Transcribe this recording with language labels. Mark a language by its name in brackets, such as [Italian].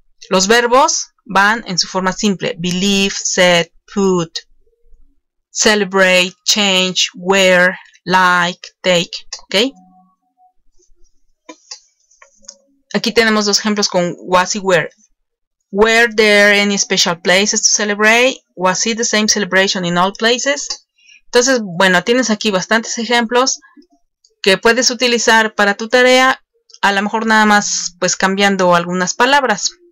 [Spanish] Los verbos van en su forma simple. [English] Believe, set, put, celebrate, change, wear, like, take, [Spanish] ¿ok? Aquí tenemos dos ejemplos con was y were. [English] Were there any special places to celebrate? Was it the same celebration in all places? [Spanish] Entonces, bueno, tienes aquí bastantes ejemplos que puedes utilizar para tu tarea, a lo mejor nada más pues cambiando algunas palabras.